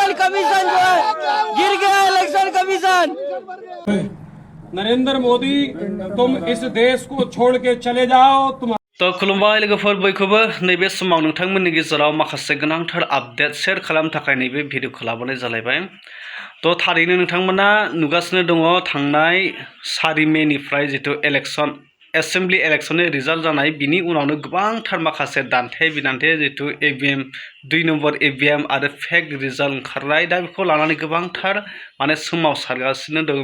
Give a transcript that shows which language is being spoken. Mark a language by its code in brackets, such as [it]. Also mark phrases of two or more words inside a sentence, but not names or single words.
[hi] कमीशन जो है गिर गया, [en] election commission. [hi] नरेंद्र मोदी तुम इस देश को छोड़ के चले जाओ। तुम [brx] तो खुलुमबाय लोगोफोर बयखौबो नैबे समाव नोंथांमोननि गेजेराव माखासे गोनांथार [en] update share [brx] खालामनो थाखाय नैबे भिडिअखौ लाबोनाय जालायबाय। तो थारैनो नोंथांमोना नुगासिनो दङ थांनाय 4 मेनिफ्राय जितु इलेक्शन एसेम्बलि इलेक्शननि रिजाल्ट जानाय बिनि उनावनो गोबांथार माखासे दान्थे बिदान्थे जितु EVM 2 नम्बर EVM आरो [en] fake result [brx] ओंखारनाय दा बेखौ लानानै गोबांथार माने सोमावसारगासिनो दङ।